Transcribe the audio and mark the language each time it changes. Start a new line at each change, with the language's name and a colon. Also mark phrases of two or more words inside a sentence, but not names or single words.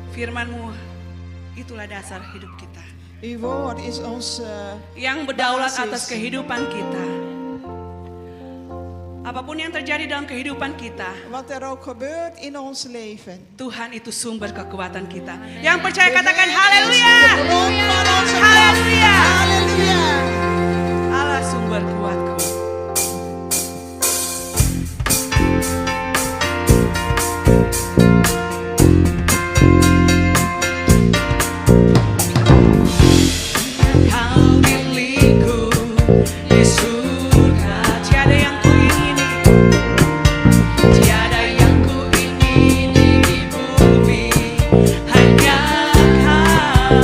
Indonesian: firman-Mu itulah dasar hidup kita.
Dutch: Uw woord is ons
Indonesian: Yang berdaulat
Dutch: basis.
Indonesian: atas kehidupan kita. Apapun yang terjadi dalam kehidupan kita,
Dutch: wat er ook gebeurt in ons leven.
Indonesian: Tuhan itu sumber kekuatan kita. Yang percaya
Dutch: De
Indonesian: katakan
Dutch: Heer is
Indonesian: haleluya.
Dutch: de bron van onze kracht.
Indonesian: Haleluya.
Dutch: Halleluja.
Indonesian: Allah sumber kuatku. Kau milikku di surga, tiada yang kuingini, tiada yang kuingini di bumi, hanya Kau.